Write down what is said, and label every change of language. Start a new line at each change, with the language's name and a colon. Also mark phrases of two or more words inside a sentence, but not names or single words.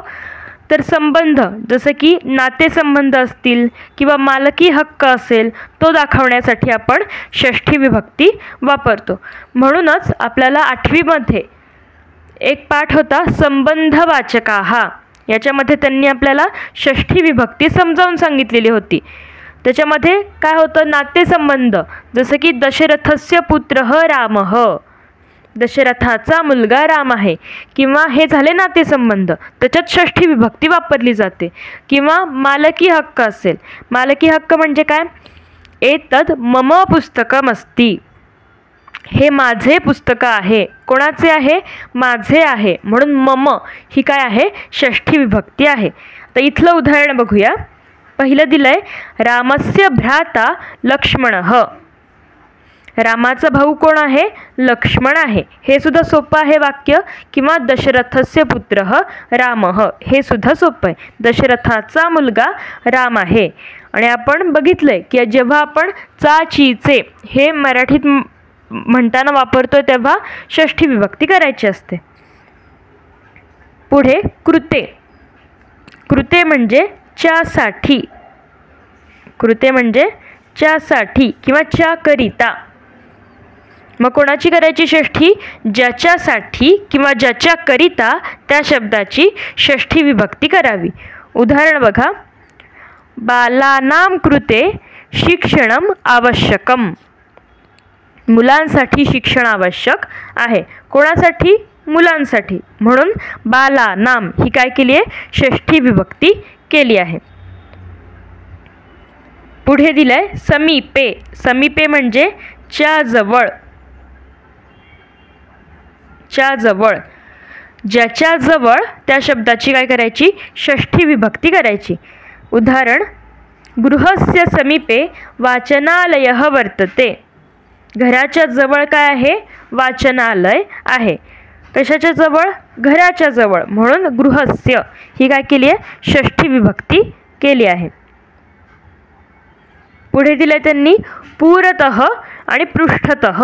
Marathi: तर संबंध, जसं की नातेसंबंध असतील किंवा मालकी हक्क असेल, तो दाखवण्यासाठी आपण षष्ठी विभक्ती वापरतो. म्हणूनच आपल्याला 8वीमध्ये एक पाठ होता संबंधवाचकाः. याच्यामध्ये त्यांनी आपल्याला षष्ठी विभक्ती समजावून सांगितलेली होती. त्याच्यामध्ये काय होतं? नातेसंबंध, जसं की
Sanskrit: दशरथस्य पुत्रः रामः.
Marathi: दशरथाचा मुलगा राम आहे. किंवा हे झाले नातेसंबंध, त्याच्यात षष्ठी विभक्ती वापरली जाते. किंवा मालकी हक्क असेल. मालकी हक्क म्हणजे काय?
Sanskrit: एतद मम पुस्तकमस्ति.
Marathi: हे माझे पुस्तक आहे. कोणाचे आहे? माझे आहे. म्हणून मम ही काय आहे? षष्ठी विभक्ती आहे. तर इथलं उदाहरण बघूया. पहिलं दिलंय,
Sanskrit: रामस्य भ्राता लक्ष्मणः.
Marathi: रामाचा भाऊ कोण आहे? लक्ष्मण आहे. हे सुद्धा सोपं आहे वाक्य.
Sanskrit: किंवा दशरथस्य पुत्रः रामः,
Marathi: हे सुद्धा सोपं आहे. दशरथाचा मुलगा राम आहे. आणि आपण बघितलंय की जेव्हा आपण चा, ची, चे हे मराठीत म्हणताना वापरतोय तेव्हा षष्ठी विभक्ती करायची असते. पुढे कृते. कृते म्हणजे च्यासाठी. कृते म्हणजे च्यासाठी किंवा च्याकरिता. मग कोणाची करायची षष्ठी? ज्याच्यासाठी किंवा ज्याच्याकरिता त्या शब्दाची षष्ठी विभक्ती करावी. उदाहरण बघा,
Sanskrit: बालानां कृते शिक्षणम आवश्यकम.
Marathi: मुलांसाठी शिक्षण आवश्यक आहे. कोणासाठी? मुलांसाठी. म्हणून बालानां ही काय केली आहे? षष्ठी विभक्ती केली आहे. पुढे दिलंय समीपे. समीपे म्हणजे च्या जवळ. च्या जवळ, ज्याच्या जवळ त्या शब्दाची काय करायची? षष्ठी विभक्ती करायची. उदाहरण,
Sanskrit: गृहस्य समीपे वाचनालयः वर्तते.
Marathi: घराच्या जवळ काय आहे? वाचनालय आहे. कशाच्या जवळ? घराच्या जवळ. म्हणून गृहस्य ही काय केली आहे? षष्ठी विभक्ती केली आहे. पुढे दिले त्यांनी पुरतः आणि पृष्ठतः.